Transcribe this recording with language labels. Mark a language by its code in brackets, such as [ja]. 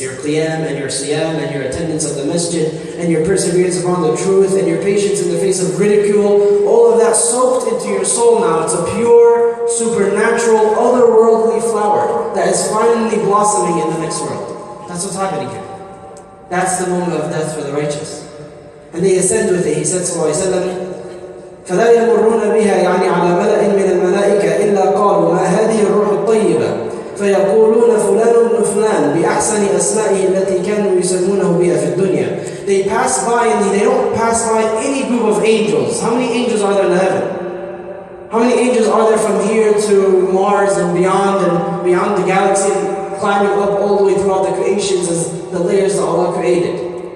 [en] Your qiyam and your siyam and your attendance of the masjid and your perseverance upon the truth and your patience in the face of ridicule, all of that soaked into your soul now. It's a pure, supernatural, otherworldly flower that is finally blossoming in the next world. That's what's happening here. That's the moment of death for the righteous. And they ascend with it. He said sallallahu alaihi wasallam, [ar] فلا يمرون بها يعني على ملأ من الملائكة إلا قالوا ما هذه الروح الطيبة فيقولون فلان ابن فلان بأحسن أسمائه التي كانوا يسمونه بها في الدنيا. [en] They pass by and they don't pass by any group of angels. How many angels are there in heaven? How many angels are there from here to Mars and beyond the galaxy, and climbing up all the way throughout the creations as the layers that Allah created?